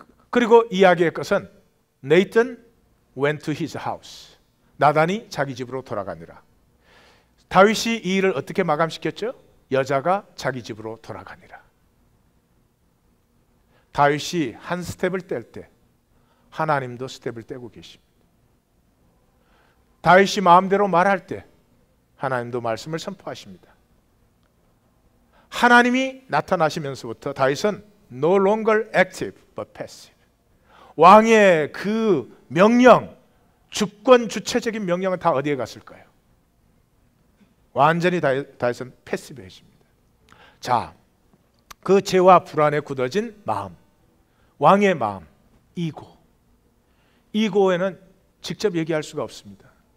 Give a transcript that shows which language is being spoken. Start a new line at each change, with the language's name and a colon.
Korean: 그리고 이야기의 것은
English: Nathan went to his house.
Korean: 나단이 자기 집으로 돌아가니라. 다윗이 이 일을 어떻게 마감시켰죠? 여자가 자기 집으로 돌아가니라. 다윗이 한 스텝을 뗄 때 하나님도 스텝을 떼고 계십니다. 다윗이 마음대로 말할 때 하나님도 말씀을 선포하십니다. 하나님이 나타나시면서부터 다윗은
English: no longer active but passive.
Korean: 왕의 그 명령, 주권 주체적인 명령은 다 어디에 갔을까요? 완전히 다윗은 패시브해집니다. 자, 그 죄와 불안에 굳어진 마음, 왕의 마음, 이고에는 직접 얘기할 수가 없습니다.